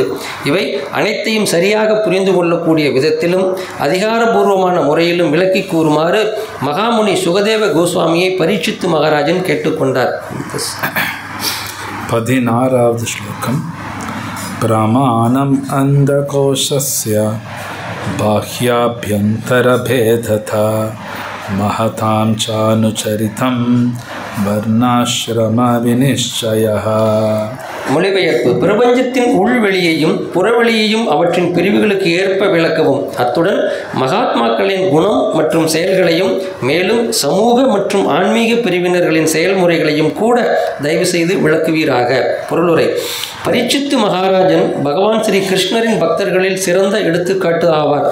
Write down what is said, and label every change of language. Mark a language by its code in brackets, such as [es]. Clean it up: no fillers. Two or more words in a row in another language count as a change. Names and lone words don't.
[ta] இவை அனைத்தையும் சரியாக புரிந்து கொள்ளக்கூடிய விதத்திலும் அதிகாரபூர்வமான முறையிலும் விளக்கி கூறுமாறு மகாமுனி சுகதேவ கோஸ்வாமியை பரீட்சித்து மகாராஜன் கேட்டுக்கொண்டார். 16வது ஸ்லோகம். [sa] प्रमाणम् अण्ड कोषस्य बाह्याभ्यन्तर भेदतः महतां चानुचरितं वर्णाश्रम विनिश्चयः. [ta] மொழிபெயர்ப்பு. பிரபஞ்சத்தின் உள்வெளியையும் புறவெளியையும் அவற்றின் பிரிவுகளுக்கு ஏற்ப விளக்கவும். அத்துடன் மகாத்மாக்களின் குணம் மற்றும் செயல்களையும் மேலும் சமூக மற்றும் ஆன்மீக பிரிவினர்களின் செயல்முறைகளையும் கூட தயவு செய்து விளக்குவீராக. பொருளுரை. பரீட்சித்து மகாராஜன் பகவான் ஸ்ரீ கிருஷ்ணரின் பக்தர்களில் சிறந்த எடுத்துக்காட்டு ஆவார்.